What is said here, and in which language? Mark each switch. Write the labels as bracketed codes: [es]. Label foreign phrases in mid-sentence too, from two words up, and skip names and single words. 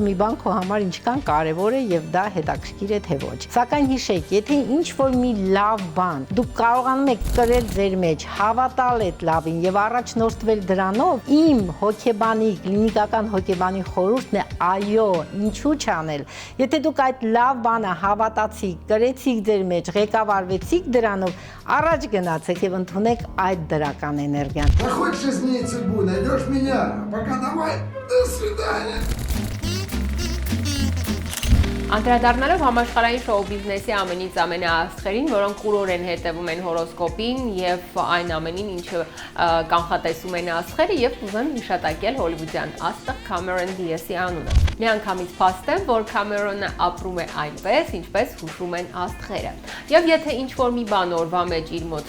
[hy] մի բան քո համար ինչքան կարևոր է եւ դա հետաքրքիր է թե ոչ։ Սակայն հիշեք, եթե ինչ որ մի լավ բան դուք կարողանում եք կրել ձեր մեջ, հավատալ այդ լավին եւ առաջնորդվել դրանով, իմ հոգեբանի, կլինիկական հոգեբանի խորհուրդն է այո, ինչու չանել։ Եթե դուք այդ լավ բանը հավատացիք, կրեցիք ձեր մեջ, ղեկավարվեցիք դրանով, առաջ գնացեք եւ ընդունեք այդ դրական էներգիան։ [ru] Захочешь изменить судьбу, найдешь меня. Пока давай, до свидания. [hy] Անդրադառնալով համաշխարհային շոու բիզնեսի ամենից ամենաաստղերին, որոնք կուրոր են հետևում են հորոսկոպին եւ այն ամենին, ինչը կանխատեսում են աստղերը, եւ կուզեմ հիշատակել հոլիվուդյան աստղ Cameron Diaz-ի անունը։ Միանգամից փաստ է, որ Cameron-ը ապրում է այնպես, ինչպես հուշում են աստղերը։ Եվ եթե ինչ-որ մի բան օրվա մեջ իր մոտ